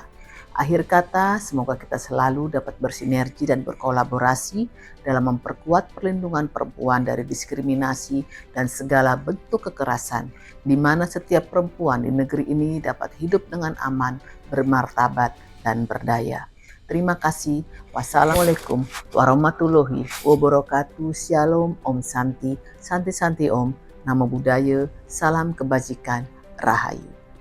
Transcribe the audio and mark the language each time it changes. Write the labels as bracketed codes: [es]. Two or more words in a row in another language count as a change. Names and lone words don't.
[id] Akhir kata, semoga kita selalu dapat bersinergi dan berkolaborasi dalam memperkuat perlindungan perempuan dari diskriminasi dan segala bentuk kekerasan, di mana setiap perempuan di negeri ini dapat hidup dengan aman, bermartabat, dan berdaya. Terima kasih. [ar] والسلام عليكم ورحمة الله وبركاته. [id] Shalom, [sa] ॐ शान्ति, शान्ति शान्ति ॐ, [pi] Namo Buddhaya, [id] salam kebajikan, [sa] rahayu.